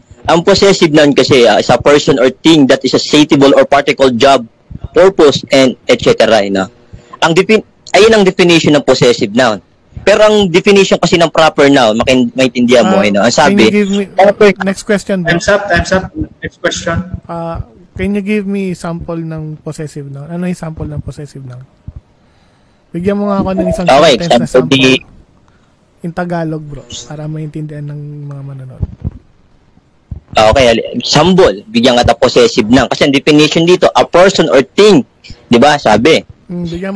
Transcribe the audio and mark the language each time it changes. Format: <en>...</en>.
<en>Ang possessive noun kasi is a person or thing that is associable or particle job, purpose, and etc.</en> <tl>Ayun ang definition ng possessive noun. Pero ang definition kasi ng proper noun, maintindihan mo, ang sabi...</tl> <en>Next question. Time's up. Next question. Can you give me sample ng possessive noun?</en> <tl>Ano yung sample ng possessive noun? Bigyan mo nga ako ng isang sentence na sample.</tl> <en>In Tagalog, bro.</en> <tl>Para maintindihan ng mga manonood. Okay, sample. Bigyan ka possessive noun. Kasi ang definition dito,</tl> <en>a person or thing.</en> <tl>Diba, sabi? Bigyan mo</tl>